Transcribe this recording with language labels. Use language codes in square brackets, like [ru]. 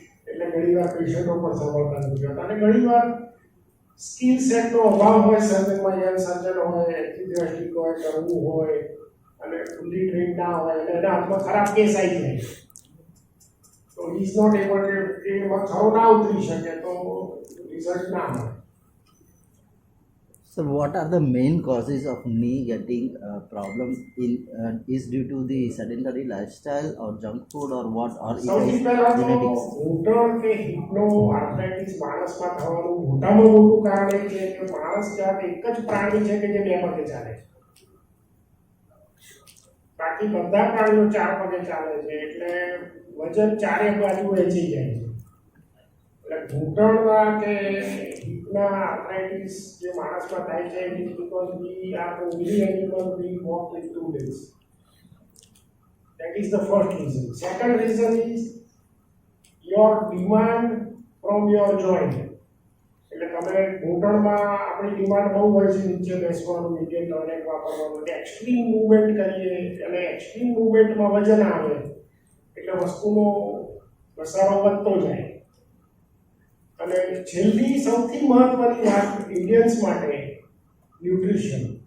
[gu] એટલે ઘણી વાર પેશન્ટો પણ સંભાળતા નથી હોતા અને ઘણી વાર સ્કિલ સેટનો અભાવ હોય, સર્જનમાં યંગ સર્જન હોય, એન્ટિબાયોટિક હોય, કરવું હોય અને ફૂલી ટ્રેન ના હોય અને એના હાથમાં ખરાબ કેસ આવી જાય તો [en] is not able to [gu] એમાં ખરો ના ઉતરી શકે તો રિઝલ્ટ ના મળે. [en] So what are the main causes of knee getting problem is due to the sedentary lifestyle or junk food or what, or it [gu] સૌથી [en] is [gu] પહેલા તો [en] genetics? [gu] ઘૂંટણ કે હિપનો આર્થરાઇટિસ માણસમાં થવાનું મોટામાં મોટું કારણ એ છે કે માણસ જાત એક જ પ્રાણી છે કે જે બે પગે ચાલે છે. બાકી બધા પ્રાણીઓ ચાર પગે ચાલે છે એટલે વજન ચારે બાજુ વેચી જાય છે. એટલે ઘૂંટણના કે હિપના આર્થરાઇટિસ જે માણસમાં થાય છે [en] it is because we are the only animal we walk with 2 legs. That is the first reason. Second reason is your demand from your joint. [gu] એટલે તમે ઘૂંટણમાં આપણી ડિમાન્ડ બહુ હોય છે નીચે બેસવાનું, નીચે ટોયલેટ વાપરવાનું, એક્સ્ટ્રીમ મૂવમેન્ટ કરીએ અને એક્સ્ટ્રીમ મૂવમેન્ટમાં વજન આવે એટલે વસ્તુનો ઘસારો વધતો જાય. અને છેલ્લી સૌથી મહત્વની વાત ઇન્ડિયન્સ માટે ન્યુટ્રિશન.